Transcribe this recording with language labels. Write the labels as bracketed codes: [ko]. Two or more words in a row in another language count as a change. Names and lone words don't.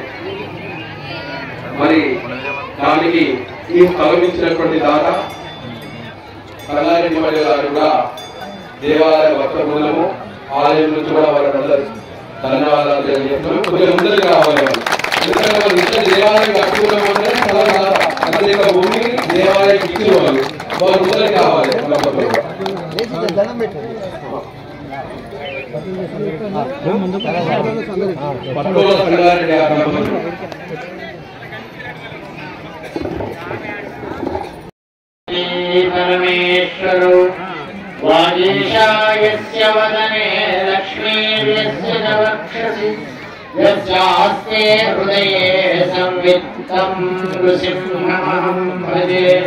[te] మరి దానికి ఈ స్థలం ఇచ్చినటువంటి దాత కల్లారెడ్డి మల్లి గారు కూడా దేవాలయ భక్త బృందము ఆలయం నుంచి కూడా వాళ్ళందరూ ధన్యవాదాలు తెలియజేస్తున్నాం. కొద్దిగా ముందరికి రావాలి. ఎందుకంటే వాళ్ళు ఇచ్చిన దేవాలయం కట్టుకున్నాం అంటే ప్రత్యేక భూమి దేవాలయం ఇచ్చిన వాళ్ళు ముందరికి రావాలి. [sa] परमेश्वरो वागीशायस्य वदने लक्ष्मीर्यस्य च वक्षसि यस्यास्ते हृदये संवित्तं नृसिंहमहं भजे